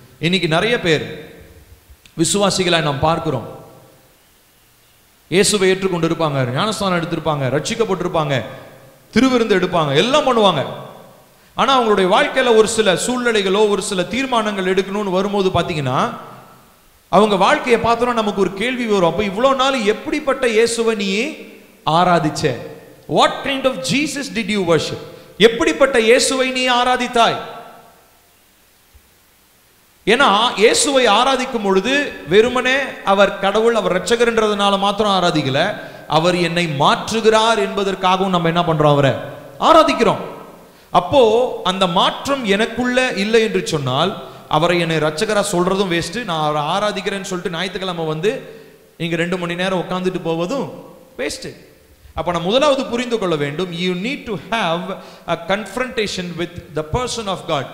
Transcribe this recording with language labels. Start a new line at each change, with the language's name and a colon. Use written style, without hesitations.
Tamil: இன்னைக்கு நிறைய பேர் விசுவாசிகளை நாம் பார்க்கிறோம், இயேசுவை ஏற்றுக்கொண்டு இருப்பாங்க, ஞானஸ்தானம் எடுத்திருப்பாங்க, ரட்சிக்கப்பட்டிருப்பாங்க, திருவிருந்து எடுப்பாங்க, எல்லாம் பண்ணுவாங்க. ஆனா அவங்களுடைய வாழ்க்கையில ஒரு சில சூழ்நிலைகளோ ஒரு சில தீர்மானங்கள் எடுக்கணும்னு வரும்போது பாத்தீங்கன்னா அவங்க வாழ்க்கையை பார்த்தோம்னா நமக்கு ஒரு கேள்வி வரும். அப்ப இவ்வளவு நாள் எப்படிப்பட்ட இயேசுவை நீ ஆராதிச்ச?
English: What kind of Jesus did you worship?
Tamil: எப்படிப்பட்ட இயேசுவை நீ ஆராதித்தாய்? ஏன்னா இயேசுவை ஆராதிக்கும் பொழுது வெறுமனே அவர் கடவுள், அவர் ரட்சகர்ன்றதுனால மாத்திரம் ஆராதிக்கல, அவர் என்னை மாற்றுகிறார் என்பதற்காகவும் நம்ம என்ன பண்றோம்? அவரை ஆராதிக்கிறோம். அப்போ அந்த மாற்றம் எனக்குள்ள இல்லை என்று சொன்னால் அவரை என்னை ரட்சகரா சொல்றதும் வேஸ்ட். நான் அவரை ஆராதிக்கிறேன்னு சொல்லிட்டு ஞாயிற்றுக்கிழமை வந்து நீங்க 2 மணி நேரம் உட்கார்ந்துட்டு போவதும் வேஸ்ட். அப்ப நான் முதலாவது புரிந்து கொள்ள வேண்டும்,
English: you need to have a confrontation with the person of God.